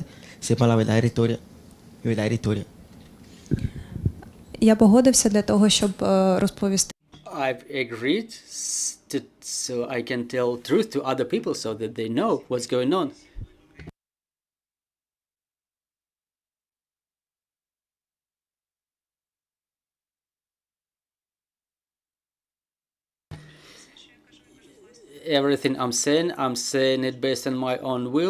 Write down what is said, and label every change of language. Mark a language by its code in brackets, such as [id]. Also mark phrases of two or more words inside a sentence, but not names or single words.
[es] Sepan la verdadera historia. [uk] Я погодився для того, щоб розповісти. [en] I've agreed so I can tell truth to other people so that they know what's going on. Everything I'm saying it based on my own will.